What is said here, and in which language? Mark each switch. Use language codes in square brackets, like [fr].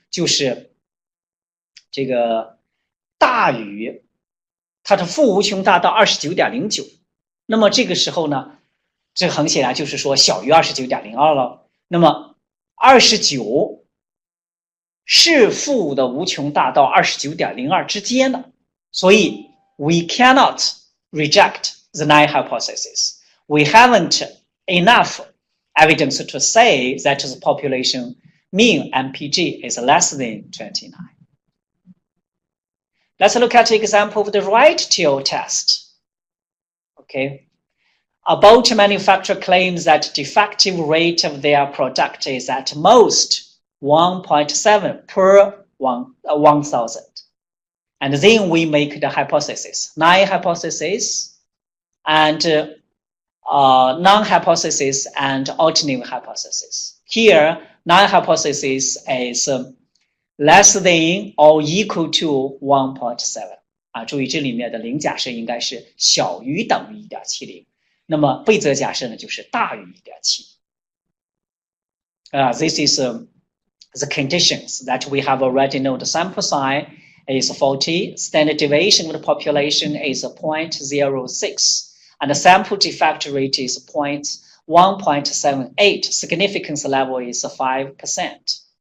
[zh] 就是这个大于它的负无穷大到 29.09， 那么这个时候呢，这很显然就是说小于 29.02 了。那么29是负的无穷大到 29.02 之间的，所以 [en] we cannot reject the null hypothesis. We haven't enough evidence to say that the population mean MPG is less than 29. Let's look at the example of the right tail test. Okay. A boat manufacturer claims that defective rate of their product is at most 1.7 per 1,000. And then we make the hypothesis, null hypothesis, and non-hypothesis and alternative hypothesis. Here, null hypothesis is less than or equal to 1.7. [zh] 注意这里面的零假设应该是小于等于 1.70。那么非则假设呢，就是大于 1.7。 [en] This is the conditions that we have already known. The sample size is 40, standard deviation of the population is 0.06, and the sample defect rate is 1.78. Significance level is 5%.